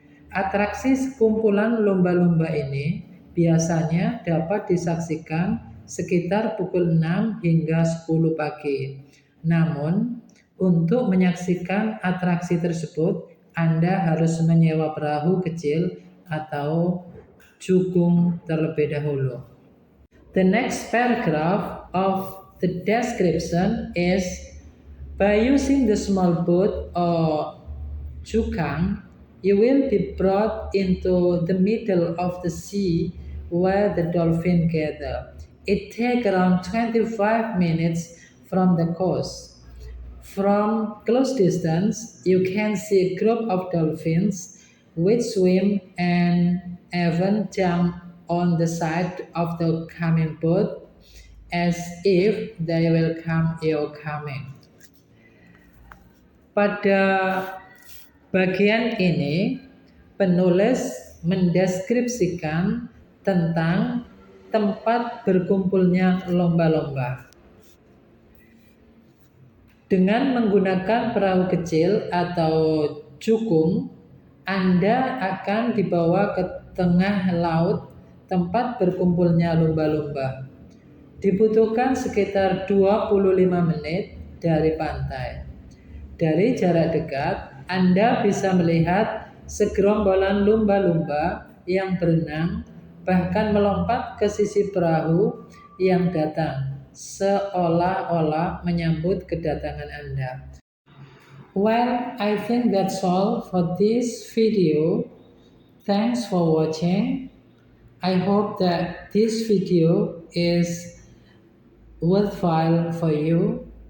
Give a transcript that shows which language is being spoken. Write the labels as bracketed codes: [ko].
[id] Atraksi sekumpulan lumba-lumba ini biasanya dapat disaksikan sekitar pukul 6 hingga 10 pagi. Namun, untuk menyaksikan atraksi tersebut, Anda harus menyewa perahu kecil atau jukung terlebih dahulu. [en] The next paragraph of the description is, by using the small boat or jukang, you will be brought into the middle of the sea where the dolphins gather. It takes around 25 minutes from the coast. From close distance, you can see a group of dolphins which swim and even jump on the side of the coming boat as if they welcome your coming. [id] Pada bagian ini, penulis mendeskripsikan tentang tempat berkumpulnya lomba-lomba. Dengan menggunakan perahu kecil atau jukung, Anda akan dibawa ke tengah laut tempat berkumpulnya lumba-lumba. Dibutuhkan sekitar 25 menit dari pantai. Dari jarak dekat, Anda bisa melihat segerombolan lumba-lumba yang berenang, bahkan melompat ke sisi perahu yang datang, seolah-olah menyambut kedatangan Anda. [en] Well, I think that's all for this video. Thanks for watching. I hope that this video is worthwhile for you.